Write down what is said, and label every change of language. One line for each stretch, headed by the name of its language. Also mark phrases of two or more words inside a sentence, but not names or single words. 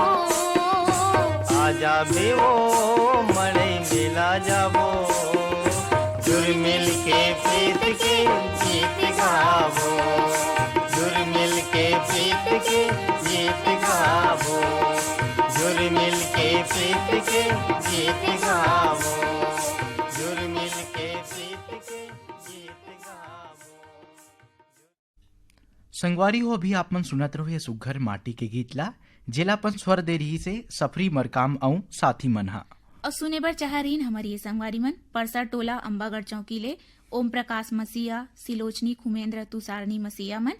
Chhattisgarhi: आजा बे ओ मड़ई मेला जाबो जुड़ मिल के प्रीत के गीत गावो जुड़ मिल के प्रीत के गीत गावो जुड़ मिल के प्रीत के गीत गावो जुड़ मिल के प्रीत के गीत गावो संगवारी हो अभी आप मन सुनत रहो ये सुघर माटी के गीत ला जेलापन स्वर दे रही से सफरी मरकाम आऊं साथी मन हा और सुने बर चाह रही हमारी ये संगवारी मन परसा टोला अंबागढ़ चौकी ले ओम प्रकाश मसीहा सिलोचनी खुमेंद्र तुषारनी मसीहा मन